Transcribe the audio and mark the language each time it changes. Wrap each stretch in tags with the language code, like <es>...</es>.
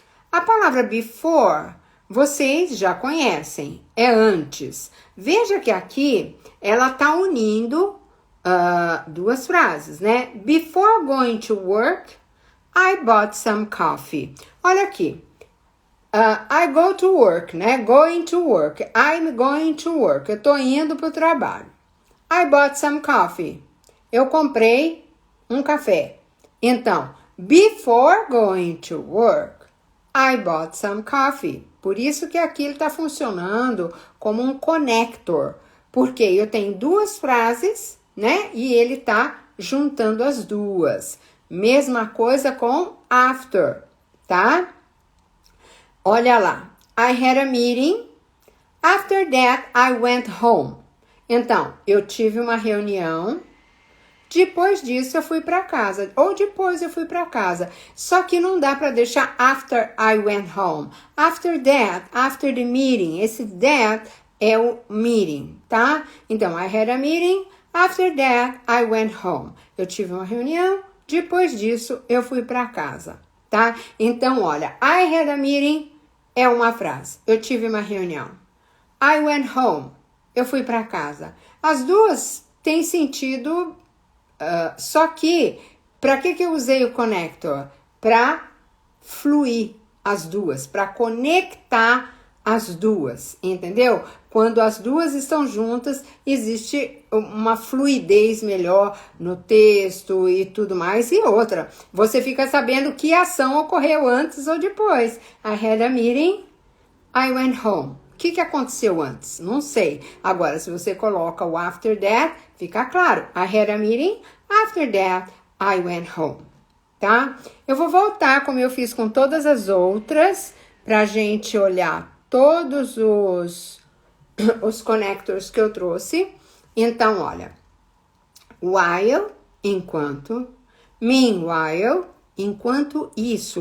<pt>A palavra before, vocês já conhecem, é antes. Veja que aqui ela está unindo duas frases, né?</pt> <en>Before going to work, I bought some coffee.</en> <pt>Olha aqui.</pt> <en>I go to work, né? Going to work. I'm going to work.</en> <pt>Eu tô indo pro trabalho.</pt> <en>I bought some coffee.</en> <pt>Eu comprei um café. Então,</pt> <en>Before going to work, I bought some coffee.</en> <pt>Por isso que aqui ele está funcionando como um connector, porque eu tenho duas frases, né? E ele está juntando as duas. Mesma coisa com after, tá? Olha lá.</pt> <en>I had a meeting. After that, I went home.</en> <pt>Então, eu tive uma reunião. Depois disso, eu fui para casa. Ou depois eu fui para casa. Só que não dá para deixar</pt> <en>after I went home. After that, after the meeting. Esse that é o meeting,</en> <pt>tá? Então,</pt> <en>I had a meeting. After that, I went home.</en> <pt>Eu tive uma reunião. Depois disso, eu fui para casa, tá? Então, olha,</pt> <en>I had a meeting</en> <pt>é uma frase. Eu tive uma reunião.</pt> <en>I went home.</en> <pt>Eu fui para casa. As duas têm sentido, só que, para que eu usei o connector? Para fluir as duas, para conectar as duas, entendeu? Quando as duas estão juntas, existe uma fluidez melhor no texto e tudo mais. E outra, você fica sabendo que ação ocorreu antes ou depois.</pt> <en>I had a meeting, I went home.</en> <pt>O que aconteceu antes? Não sei. Agora, se você coloca o after that, fica claro.</pt> <en>I had a meeting, after that, I went home.</en> <pt>Tá? Eu vou voltar, como eu fiz com todas as outras, pra gente olhar todos os connectors que eu trouxe. Então, olha. While, enquanto. Meanwhile, enquanto isso.</pt>